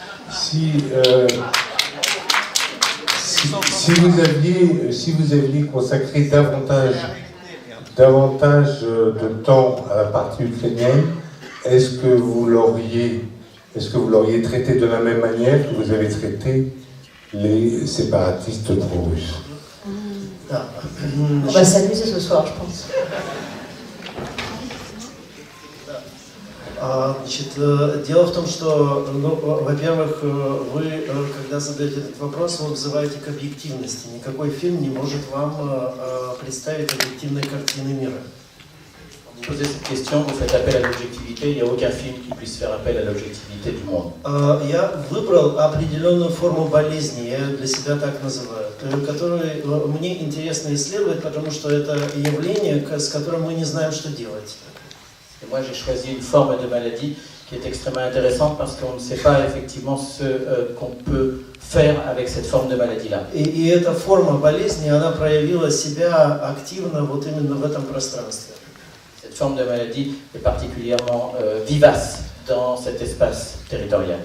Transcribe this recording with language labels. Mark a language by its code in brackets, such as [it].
[fr] Si vous aviez consacré davantage de temps à la partie ukrainienne, est-ce que vous l'auriez traité de la même manière que vous avez traité les séparatistes pro-russes? On va s'amuser ce soir, je pense. [ru] Значит, дело в том, что, во-первых, вы, когда задаете этот вопрос, вы вызываете к объективности. Никакой фильм не может вам представить объективной картины мира. [fr] Vous posez cette question, vous faites appel à l'objectivité, il n'y a aucun film qui puisse faire appel à l'objectivité du monde. [ru] Я выбрал определенную форму болезни, я ее для себя так называю, которую мне интересно исследовать, потому что это явление, с которым мы не знаем, что делать. [fr] Et moi j'ai choisi une forme de maladie qui est extrêmement intéressante parce qu'on ne sait pas effectivement ce qu'on peut faire avec cette forme de maladie-là. [ru] И эта форма болезни, она проявила себя активно вот именно в этом пространстве. [fr] Cette forme de maladie est particulièrement vivace dans cet espace territorial.